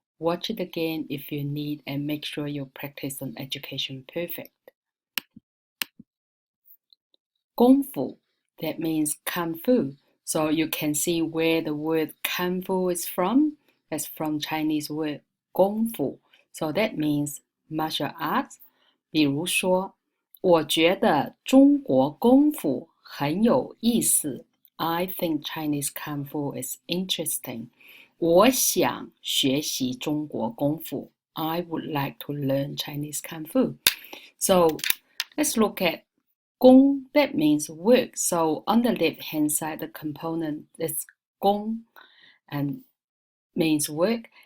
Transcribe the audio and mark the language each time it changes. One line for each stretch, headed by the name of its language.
English: Watch it again if you need and make sure you practice on education perfect. 功夫, that means kung fu. So you can see where the word kung fu is from. That's from Chinese word 功夫. So that means martial arts.
Chinese: 比如说，我觉得中国功夫很有意思。
English: I think Chinese kung fu is interesting.
Chinese: 我想学习中国功夫。
English: I would like to learn Chinese kung fu. So let's look at 工, that means work. So on the left hand side, the component is 工 and means work.